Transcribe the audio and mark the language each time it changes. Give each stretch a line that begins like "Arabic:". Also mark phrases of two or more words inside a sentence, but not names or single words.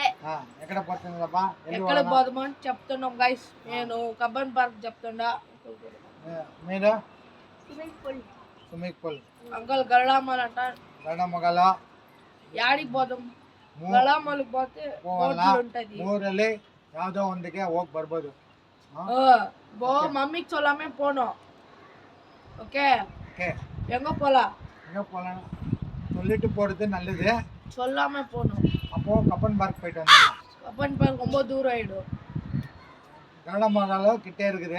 Telugu: ఎక్కడ పోతున్నామా? ఎక్కడ పోదామని చెప్తున్నాం గైస్. నేను కబ్బన్ పార్క్ చెప్తుండా. మీరు
English: swimming pool
Telugu: అంకల్ గరడామల్ అంట. గరడామగల యాడికి పోదాం? ಗರಡಾಮಲ್ಗೆ పోతే ಹೋಟೆಲ್ ఉంటది.
Kannada: ಊರಲ್ಲಿ ಯಾವ್ದೋ ಒಂದಿಗೆ ಹೋಗಿ ಬರ್ಬೋದು.
Tamil: மம்மிக்கு சொல்லாமே போனோம். ஓகே எங்க போலாம் சொல்லிட்டு போறது நல்லது. சொல்லாம போனோம். அப்போ கப்பன் பார்க் போயிட்டு வந்தோம். கப்பன் பார்க் ரொம்ப தூரம் ஆயிடும். கரடாமங்கலம் கிட்டே இருக்குது.